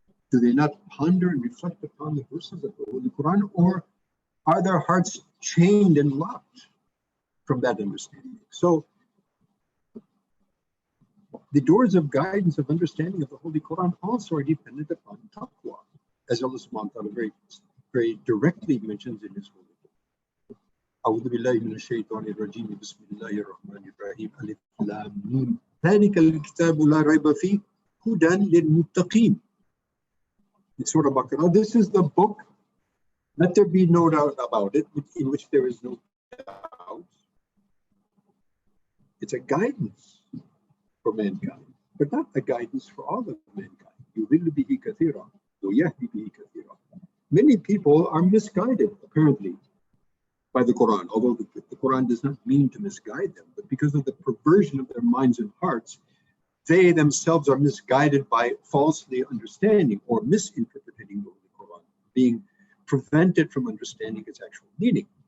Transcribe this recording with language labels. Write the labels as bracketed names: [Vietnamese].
[English] Do they not ponder and reflect upon the verses of the Holy Quran, or are their hearts chained and locked from that understanding? So the doors of guidance, of understanding of the Holy Quran also are dependent upon taqwa, as Allah subhanahu wa ta'ala very directly mentions in His Holy Book. [Arabic] أعوذ بالله من الشيطان الرجيم بسم الله الرحمن الرحيم ألف لام ميم ذلك الكتاب لا ريب فيه هدى للمتقين. [English] In Surah Baqarah, this is the book, let there be no doubt about it, in which there is no doubt. It's a guidance for mankind, but not a guidance for all of mankind. [Arabic] يُضِلُّ بِهِ كَثِيرًا وَيَهْدِي بِهِ كَثِيرًا. [English] Many people are misguided, apparently, by the Quran, although the Quran does not mean to misguide them, but because of the perversion of their minds and hearts, they themselves are misguided by falsely understanding or misinterpreting the Holy Quran, being prevented from understanding its actual meaning.